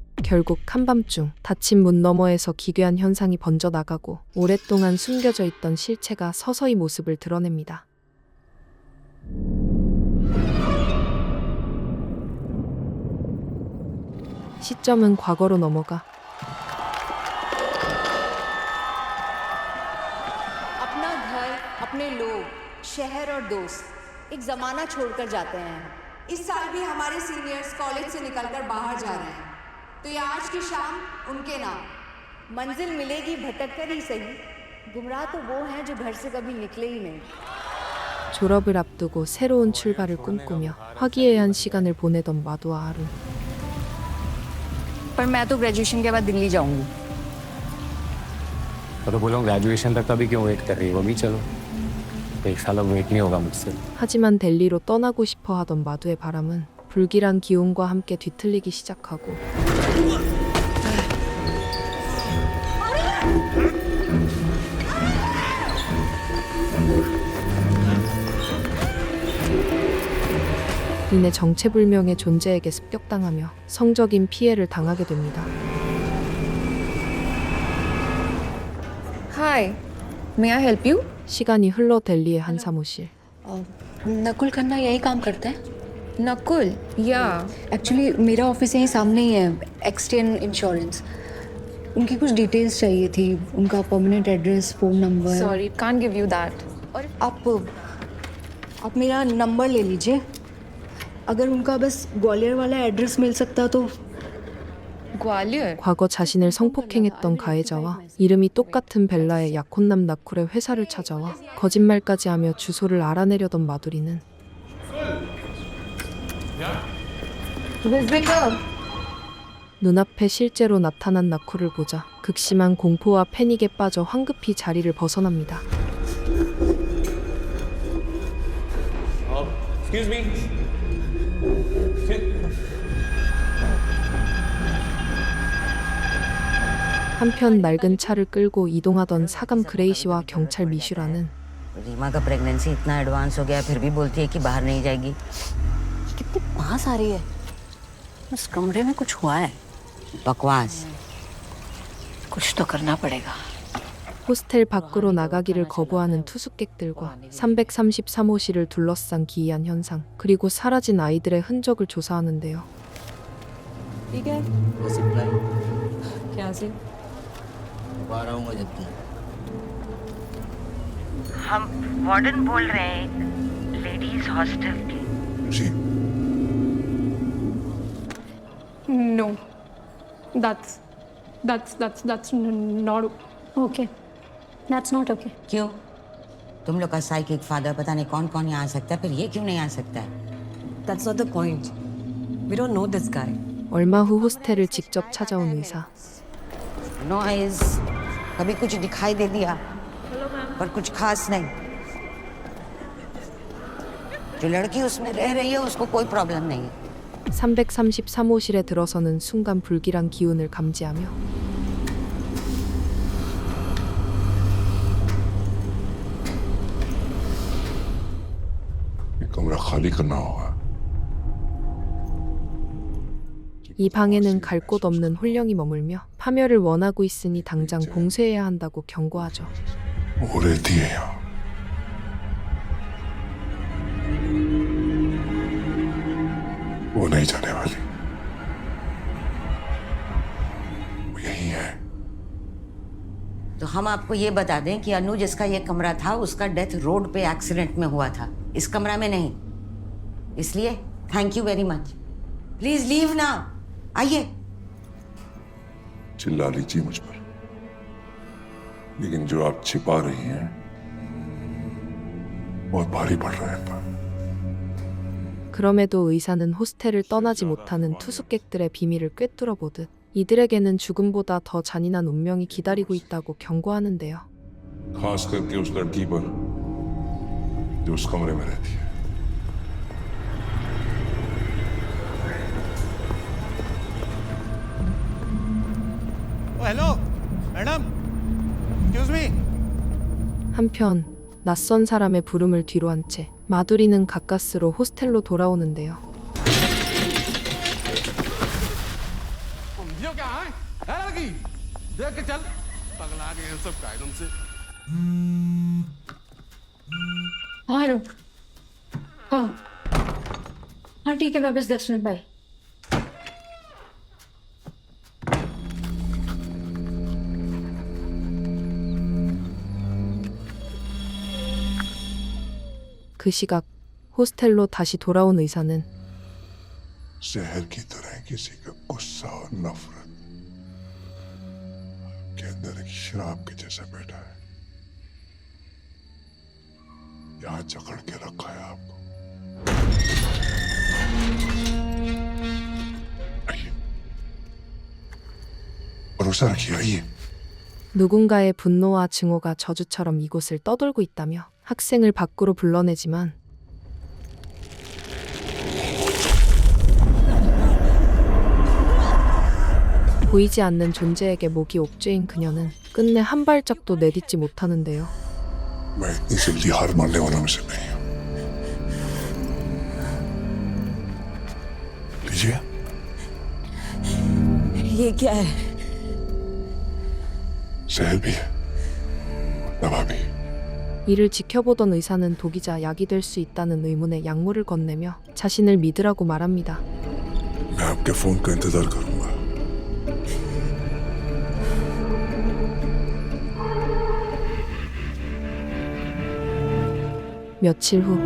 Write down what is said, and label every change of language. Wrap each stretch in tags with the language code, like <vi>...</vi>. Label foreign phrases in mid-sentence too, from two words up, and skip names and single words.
<ko>결국 한밤중 닫힌 문 너머에서 기괴한 현상이 번져 나가고 오랫동안 숨겨져 있던 실체가 서서히 모습을 드러냅니다. 시점은 과거로 넘어가</ko> <hi>अपना घर, अपने लोग, शहर और दोस्त एक जमाना छोड़कर जाते हैं। इस साल भी हमारे सीनियर्स कॉलेज से निकलकर बाहर जा रहे हैं, तो ये आज की शाम उनके नाम। मंजिल मिलेगी भटक कर ही सही, गुमराह तो वो हैं जो घर से कभी निकले ही नहीं।</hi> <ko>졸업을 앞두고 새로운 출발을 꿈꾸며 화기애애한 시간을 보내던 마도와 아룬.</ko> <hi>पर मैं तो ग्रेजुएशन के बाद दिल्ली जाऊंगी। तो बोलो ग्रेजुएशन तक अभी क्यों वेट कर रही हो? अभी चलो, एक साल अब वेट नहीं होगा मुझसे।</hi> <ko>하지만 델리로 떠나고 싶어 하던 마도의 바람은 불길한 기운과 함께 뒤틀리기 시작하고 이내 정체불명의 존재에게 습격당하며 성적인 피해를 당하게 됩니다.</ko> <en>Hi, may I help you?</en> <ko>시간이 흘러 델리의 한 사무실.</ko> <hi>नकुल खन्ना यही काम करते हैं? नकुल, या एक्चुअली मेरा ऑफिस यहीं सामने ही है, एक्सटेन इंश्योरेंस। उनकी कुछ डिटेल्स चाहिए थी, उनका</hi> <en>permanent address, phone number. Sorry, can't give you that.</en> <hi>और आप मेरा नंबर ले लीजिए। अगर उनका बस ग्वालियर वाला एड्रेस मिल सकता तो। ग्वालियर?</hi> <ko>과거 자신을 성폭행했던 가해자와 이름이 똑같은 벨라의 약혼남 나쿨의 회사를 찾아와 거짓말까지 하며 주소를 알아내려던 마두리는 눈앞에 실제로 나타난 나쿨을 보자 극심한 공포와 패닉에 빠져 황급히 자리를 벗어납니다.</ko> <en>Excuse me.</en> <ko>한편 낡은 차를 끌고 이동하던 사감 그레이시와 경찰 미슈라는</ko> <hi>रीमा का प्रेगनेंसी इतना एडवांस हो गया फिर भी बोलती है कि बाहर नहीं जाएगी। कितनी पास आ रही है, उस कमरे में कुछ हुआ है, बकवास। कुछ तो करना पड़ेगा।</hi> <ko>호스텔 밖으로 나가기를 거부하는 투숙객들과 333호실을 둘러싼 기이한 현상, 그리고 사라진 아이들의 흔적을 조사하는데요.</ko> <hi>ठीक है क्या से हम वार्डन बोल रहे हैं लेडीज हॉस्टल के। जी</hi> <en>No, that's not okay. That's not okay.</en> <hi>क्यों? तुम लोग का साइकिक फादर पता नहीं कौन कौन यहाँ आ सकता है, फिर ये क्यों नहीं आ सकता है?</hi> <en>That's not the point. We don't know this guy.</en> <ko>얼마 후 호스텔을 직접 찾아온 의사.</ko> <hi>नॉइज कभी कुछ दिखाई दे दिया पर कुछ खास नहीं। जो लड़की उसमें रह रही है उसको कोई प्रॉब्लम नहीं है।</hi> <ko>333호실에 들어서는 순간 불길한 기운을 감지하며</ko> <hi>ये कमरा खाली करना होगा।</hi> <ko>이 방에는 갈 곳 없는 홀령이 머물며 파멸을 원하고 있으니 당장 봉쇄해야 한다고 경고하죠.</ko> <hi>वो रहती है यहाँ। वो नहीं जाने वाली, वो यही है। तो हम आपको ये बता दें कि अनु जिसका ये कमरा था उसका</hi> <en>death road</en> <hi>पे एक्सीडेंट में हुआ था, इस कमरा में नहीं। इसलिए</hi> <en>thank you very much. Please leave</en> <hi>ना, आइए। चिल्ला लीजिए मुझ पर, लेकिन जो आप छिपा रही हैं बहुत भारी पड़ रहा है।</hi> <ko>그럼에도 의사는 호스텔을 떠나지 못하는 투숙객들의 비밀을 꿰뚫어 보듯 이들에게는 죽음보다 더 잔인한 운명이 기다리고 있다고 경고하는데요.</ko> <hi>खास करके उस लड़की पर जो उस कमरे में रहती है।</hi> <en>Hello madam, excuse me.</en> <ko>한편 낯선 사람의 부름을 뒤로 한 채 마두리는 가까스로 호스텔로 돌아오는데요.</ko> <hi>ये क्या लड़की देख के चल पगला गए हैं सब कायदों से हाँ रुक हाँ हाँ ठीक है मैं बस 10</hi> <en>minute bye</en> <ko>그 시각 호스텔로 다시 돌아온 의사는</ko> <hi>जहर की तरह किसी का गुस्सा और नफरत के अंदर एक शराब के जैसा बैठा है यहाँ जकड़ के रखा है आपको आइए भरोसा रखिए आइए</hi> <ko>누군가의 분노와 증오가 저주처럼 이곳을 떠돌고 있다며 학생을 밖으로 불러내지만 보이지 않는 존재에게 목이 옥죄인 그녀는 끝내 한 발짝도 내딛지 못하는데요.</ko> <hi>मैं इतनी जल्दी हार मानने वाला में से नहीं हूं लीजिए ये क्या है? जहर भी है दवा भी</hi> <ko>이를 지켜보던 의사는 독이자 약이 될 수 있다는 의문의 약물을 건네며 자신을 믿으라고 말합니다.</ko> <hi>मैं आपके फोन का इंतजार करूंगा</hi> <ko>며칠 후</ko>